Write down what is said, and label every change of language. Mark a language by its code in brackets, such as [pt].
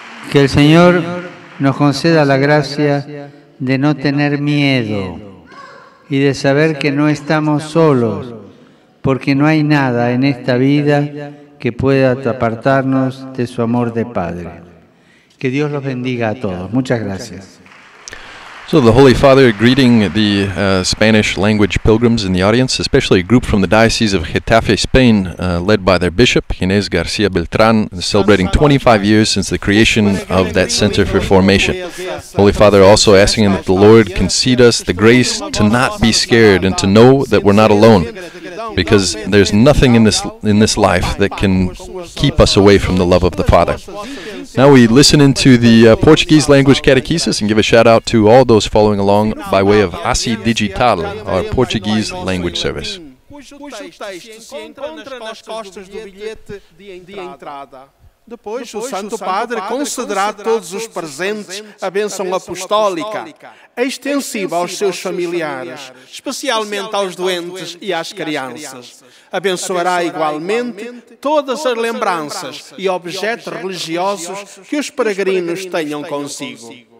[es] Que el Señor nos conceda la gracia de no tener miedo y de saber que no estamos solos, porque no hay nada en esta vida que pueda apartarnos de su amor de Padre. Que Dios los bendiga a todos. Muchas gracias. [en] So the Holy Father greeting the Spanish language pilgrims in the audience, especially a group from the Diocese of Getafe, Spain, led by their bishop, Inés García Beltrán, celebrating 25 years since the creation of that Center for Formation. Holy Father also asking that the Lord concede us the grace to not be scared and to know that we're not alone, because there's nothing in this life that can keep us away from the love of the Father. Now we listen into the Portuguese language catechesis and give a shout out to all those following along by way of ASI Digital, our Portuguese language service. [pt] Cujo texto se encontra nas costas do bilhete de entrada. Depois, o Santo Padre concederá a todos os presentes a bênção apostólica, extensiva aos seus familiares, especialmente aos doentes e às crianças. Abençoará igualmente todas as lembranças e objetos religiosos que os peregrinos tenham consigo.